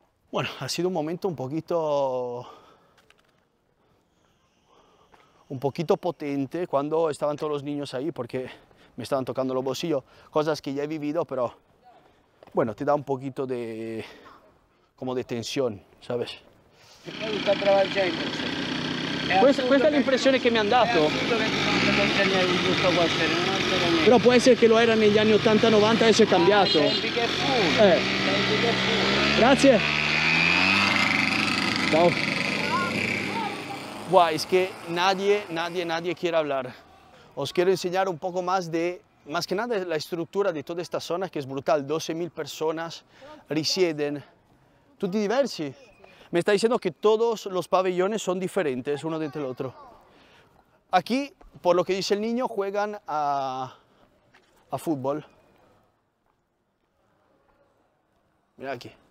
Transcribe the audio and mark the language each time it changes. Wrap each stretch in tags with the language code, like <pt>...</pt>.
<es>Bueno, ha sido un momento un poquito potente cuando estaban todos los niños ahí porque me estaban tocando los bolsillos, cosas que ya he vivido, pero bueno, te da un poquito de como de tensione, ¿sabes?</es> <it>Questa è l'impressione che mi hanno dato. Però può essere che lo era negli anni 80-90, adesso è cambiato. Grazie. Ciao.</it> <es>Guau, es que nadie quiere hablar. Os quiero enseñar un poco más que nada la estructura de toda esta zona, que es brutal.</es> <it>12.000 personas risieden, tutti diversi.</it> <es>Me está diciendo que todos los pabellones son diferentes uno dentro del otro. Aquí, por lo que dice el niño, juegan a fútbol. Mira aquí.</es>